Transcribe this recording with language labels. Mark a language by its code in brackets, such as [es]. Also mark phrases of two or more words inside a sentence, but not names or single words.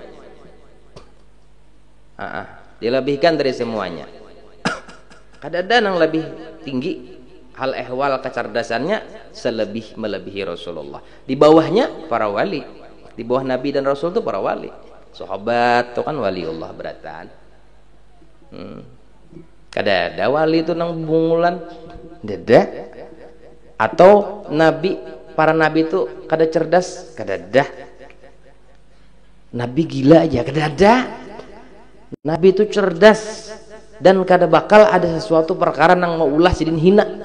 [id] Dilebihkan dari semuanya. [bjn] Kadada nang lebih tinggi hal ehwal kecerdasannya selebih melebihi Rasulullah. [id] Di bawahnya para wali. Di bawah Nabi dan Rasul itu para wali. [bjn] Sahabat itu kan waliullah beratan. Kada wali itu nang bungulan. Dada. Atau nabi, para nabi itu kada cerdas, kada dah. Nabi gila aja, kada ada. Nabi itu cerdas dan kada bakal ada sesuatu perkara nang mau ulah sidin hina.